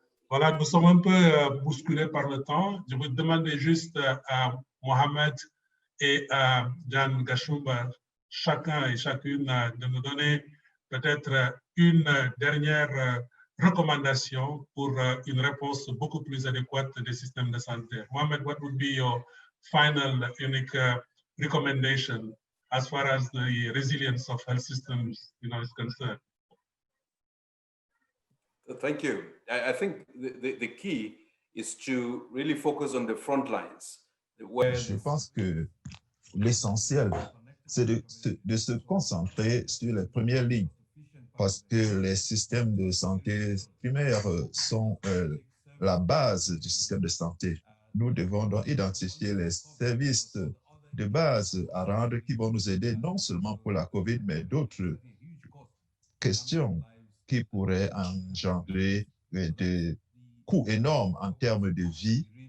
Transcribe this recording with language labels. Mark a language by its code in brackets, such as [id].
[fr] Voilà, nous sommes un peu bousculés par le temps. Je vous demander juste à Mohamed et à Jan Gashumba, chacun et chacune, de nous donner peut-être une dernière recommandation pour une réponse beaucoup plus adéquate des systèmes de santé. [en] Mohamed, what would be your final unique recommendation as far as the resilience of health systems, is concerned? Thank you. I think the key is to really focus on the front lines. [fr] Je pense que l'essentiel, c'est de se concentrer sur les premières lignes, parce que les systèmes de santé primaires sont la base du système de santé. Nous devons donc identifier les services de base à rendre qui vont nous aider non seulement pour la COVID, mais d'autres questions qui pourraient engendrer des coûts énormes en termes de vie.